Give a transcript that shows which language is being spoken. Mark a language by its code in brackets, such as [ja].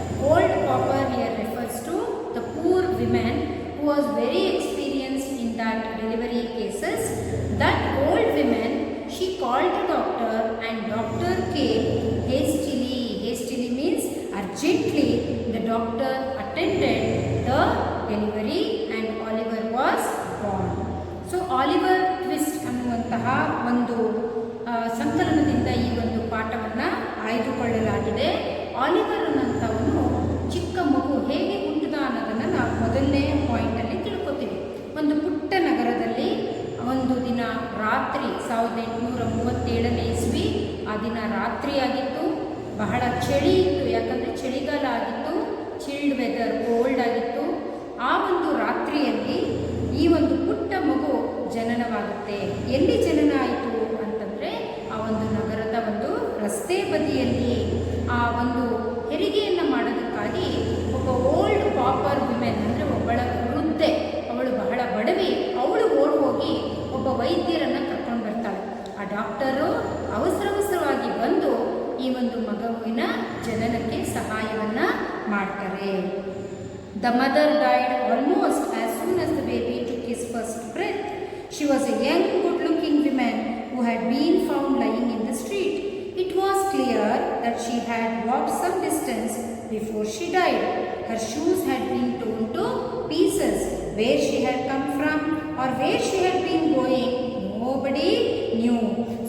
[en] Old pauper here refers to the poor woman who was very experienced in that delivery cases. That old woman, she called the doctor, and doctor came hastily. Hastily means urgently. The doctor attended the delivery and Oliver was born. [kn] So Oliver Twist ಅನ್ನುವಂತಹ ಒಂದು ಸಂಕಲನದಿಂದ ಈ ಒಂದು ಪಾಠವನ್ನು ಆಯ್ದುಕೊಳ್ಳಲಾಗಿದೆ. Oliver ಅನ್ನುವಂಥವನು ಚಿಕ್ಕ ಮಗು ಹೇಗೆ ಹುಟ್ಟಿದ ಅನ್ನೋದನ್ನು ನಾವು ಮೊದಲನೇ ಪಾಯಿಂಟಲ್ಲಿ ತಿಳ್ಕೊತೀವಿ. ಒಂದು ಪುಟ್ಟ ನಗರದಲ್ಲಿ ಒಂದು ದಿನ ರಾತ್ರಿ 1837ನೇ ಇಸ್ವಿ, ಆ ದಿನ ರಾತ್ರಿ ಆಗಿತ್ತು. ಬಹಳ ಚಳಿ ಇತ್ತು, ಯಾಕಂದರೆ ಚಳಿಗಾಲ ಆಗಿತ್ತು. [en] chilled weather, cold [kn] ಆಗಿತ್ತು. ಆ ಒಂದು ರಾತ್ರಿಯಲ್ಲಿ ಈ ಒಂದು ಪುಟ್ಟ ಮಗು ಜನನವಾಗುತ್ತೆ. ಎಲ್ಲಿ ಜನನ ಆಯಿತು ಅಂತಂದರೆ ಆ ಒಂದು ನಗರದ ಒಂದು ರಸ್ತೆ ಬದಿಯಲ್ಲಿ. ಆ ಒಂದು ಹೆರಿಗೆಯನ್ನು ಮಾಡೋದಕ್ಕಾಗಿ ಒಬ್ಬ [en] old pauper women, [kn] ಅಂದರೆ ಒಬ್ಬಳ ವೃದ್ಧೆ, ಅವಳು ಬಹಳ ಬಡವಿ, ಅವಳು ಓಡಿ ಹೋಗಿ ಒಬ್ಬ ವೈದ್ಯರನ್ನು ಕರ್ಕೊಂಡು ಬರ್ತಾಳೆ. ಆ ಡಾಕ್ಟರು ಅವಸರವಾಗಿ ಬಂದು ಈ ಒಂದು ಮಗುವಿನ ಜನನಕ್ಕೆ ಸಹಾಯವನ್ನು ಮಾಡ್ತಾರೆ. [en] The mother died almost as soon as the baby took his first breath. She was a young, good-looking woman who had been found lying in the street. It was clear that she had walked some distance before she died. Her shoes had been torn to pieces. Where she had come from or where she had been going, nobody knew.